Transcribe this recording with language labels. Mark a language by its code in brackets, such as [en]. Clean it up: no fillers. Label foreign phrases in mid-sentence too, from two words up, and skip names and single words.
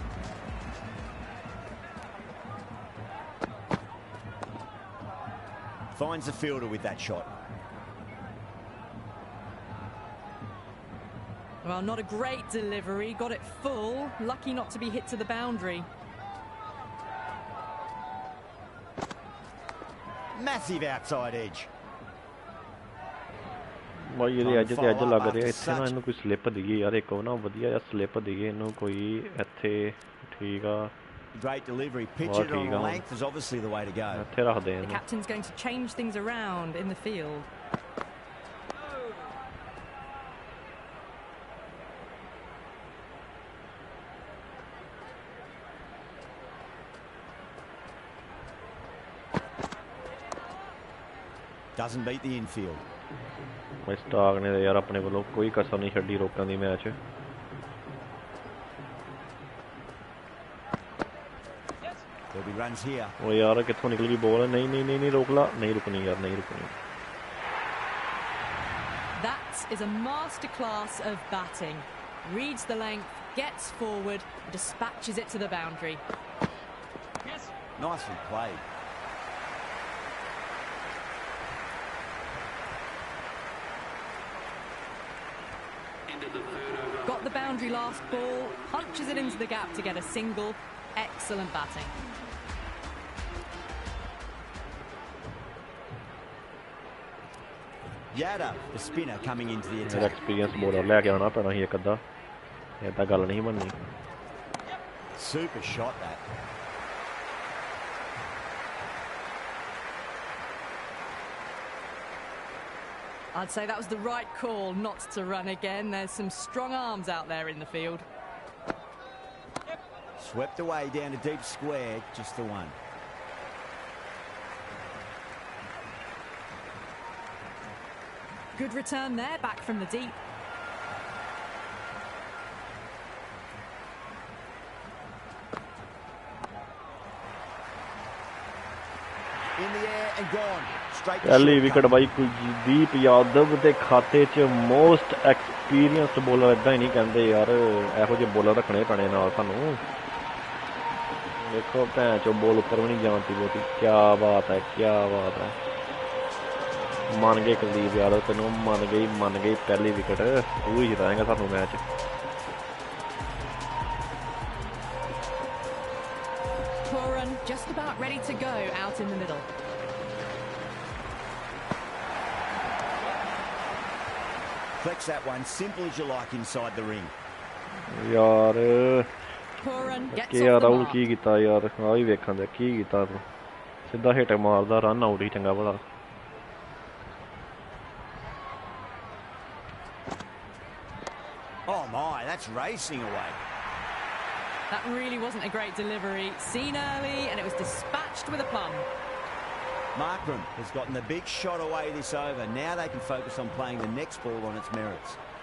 [en] Finds the fielder with that shot. Well, not a great delivery. Got it full. Lucky not to be hit to the boundary. Massive outside edge. [pa] ਭਾਈ ਯੇ ਅੱਜ ਤੇ ਅੱਜ ਲੱਗ ਰਹਾ ਇੱਥੇ ਨਾ ਇਨ੍ਹੂੰ ਕੋਈ ਸਲਿੱਪ ਦਈਏ ਯਾਰ ਇੱਕ ਨਾ ਵਧੀਆ ਜਿਹਾ ਸਲਿੱਪ ਦਈਏ ਇਨ੍ਹੂੰ ਕੋਈ ਇੱਥੇ ਠੀਕ ਆ [en] Great delivery. Pitch it on length is obviously the way to go. [pa] ਇੱਥੇ ਰੱਖ ਦੇ [en] The captain's going to change things around in the field. Doesn't beat the infield. [pa] ਸਟਾਕ ਨੇ ਯਾਰ ਅਪਣੇ ਵਾਲੋਂ ਕੋਈ ਕਸਰ ਨਹੀਂ ਛੱਡੀ ਰੋਕਣ ਦੀ ਮੈਚ [en] There'll be runs here. [pa] ਓ ਯਾਰ ਕਿੱਥੋਂ ਨਿਕਲ ਗਈ ਬਾਲ ਨਹੀਂ ਨਹੀਂ ਨਹੀਂ ਨਹੀਂ ਰੋਕ ਲਾ ਨਹੀਂ ਰੁਕਣੀ ਯਾਰ ਨਹੀਂ ਰੁਕਣੀ [en] That is a masterclass of batting. Reads the length, gets forward, dispatches it to the boundary. Nicely played. Got the boundary last ball, punches it into the gap to get a single. Excellent batting. Yada, the spinner, coming into the [pa] मेरा [en] attack. experience bowler [pa] ਲੈਕੇ ਆਣਾ ਪੈਣਾ ਹੀ ਇੱਕ ਅੱਧਾ ਇਦਾਂ ਗੱਲ ਨਹੀਂ ਬਣਨੀ [en] Super shot that. I'd say that was the right call not to run again. There's some strong arms out there in the field. Swept away down a deep square, just the one. Good return there, back from the deep. In the air and gone. Straight to [pa] पहली [en] short [pa] विकेट [en] cover. [pa] ਬਾਈ ਕੁਲਦੀਪ ਯਾਦਵ ਕੇ ਖਾਤੇ ਚ [en] most experienced bowler [pa] ਇਦਾਂ ਹੀ ਨਹੀਂ ਕਹਿੰਦੇ ਯਾਰ ਇਹੋ ਜਿਹੇ ਬਾਲਰ ਰੱਖਣੇ ਪੈਣੇ ਨਾਲ ਸਾਨੂੰ ਦੇਖੋ ਭੈਣ ਚੋ ਬਾਲ ਉੱਪਰ ਭੀ ਨਹੀਂ ਜਾਂਦੀ ਬਹੁਤੀ ਕਿਆ ਬਾਤ ਹੈ ਮੰਨ ਗਏ ਕੁਲਦੀਪ ਯਾਦਵ ਤੈਨੂੰ ਮੰਨ ਗਈ ਪਹਿਲੀ ਵਿਕਟ ਤੂੰ ਹੀ ਜਿਤਾਏਗਾ ਸਾਨੂੰ ਮੈਚ [en] Poor run, just about ready to go out in the middle. Flex that one, simple as you like inside the ring. [pa] यार [en] Poor run, gets [pa] के [en] off [pa] यार [en] the [pa] राहुल [en] mark. [pa] ਕੀ ਕੀਤਾ ਯਾਰ ਆ ਭੀ ਵੇਖਣ ਦੇ ਕੀ ਕੀਤਾ ਤੂੰ ਸਿੱਧਾ ਹਿੱਟ ਮਾਰਦਾ [en] run out [pa] ਹੀ ਚੰਗਾ ਭਲਾ [en] Oh my, that's racing away. That really wasn't a great delivery. Seen early, and it was dispatched with a plum. Markram has gotten the big shot away this over. Now they can focus on playing the next ball on its merits.